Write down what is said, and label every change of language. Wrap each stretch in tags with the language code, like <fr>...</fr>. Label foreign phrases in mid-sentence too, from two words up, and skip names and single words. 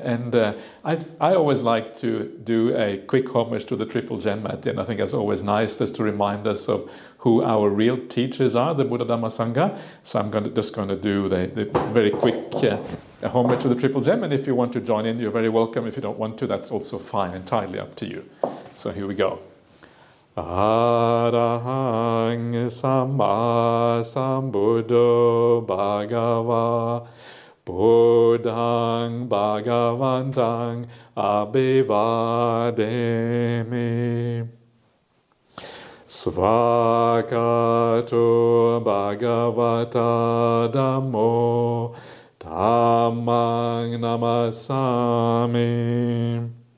<en>And I always like to do a quick homage to the Triple Gem at the end. I think it's always nice just to remind us of who our real teachers are, the Buddha Dhamma Sangha. So I'm just going to do the very quick homage to the Triple Gem. And if you want to join in, you're very welcome. If you don't want to, that's also fine, entirely up to you. So here we go.</en> <pi>Arahang Samma Sambuddho Bhagava Buddhang Bhagavantang Abhivademi Svakato Bhagavata Dhammo Dhammang Namasami</pi>